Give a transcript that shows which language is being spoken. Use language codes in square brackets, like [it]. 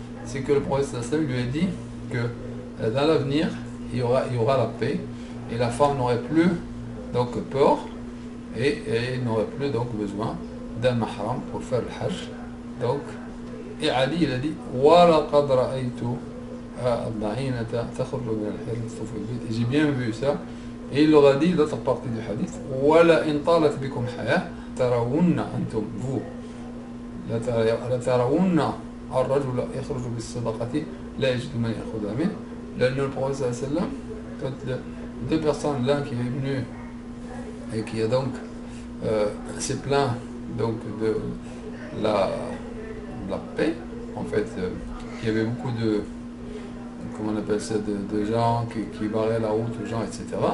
[fr] C'est que le prophète lui a dit que dans l'avenir, il y aura la paix, et la femme n'aurait plus donc peur, et n'aurait plus donc besoin d'un mahram pour faire le hajj. Donc, et Ali il a dit [ar] وَلَقَدْ رَأَيْتُ الضَّعِينَةَ تَخْرُجُ مِنَ الْحِرَةِ تَطُوفُ بِالْبَيْتِ. [fr] J'ai bien vu ça. Et il leur a dit, l'autre partie du hadith, [ar] وَلَئِنْ طَالَتْ بِكُمْ حَيَاةٌ تَرَوُنَّ أَنْتُمْ [fr] vous [ar] لَتَرَوُنَّ الرَّجُلَ يَخْرُجُ بِالصَّدَقَةِ لَا يَجِدُ مَنْ يَأْخُذَهَا مِنْهُ. [fr] Le prophète sallallahu alayhi wa sallam, quand deux personnes là qui est venu et qui a donc s'est plaint donc de la paix, en fait, il y avait beaucoup de, comment on appelle ça, de gens qui barraient la route aux gens, etc.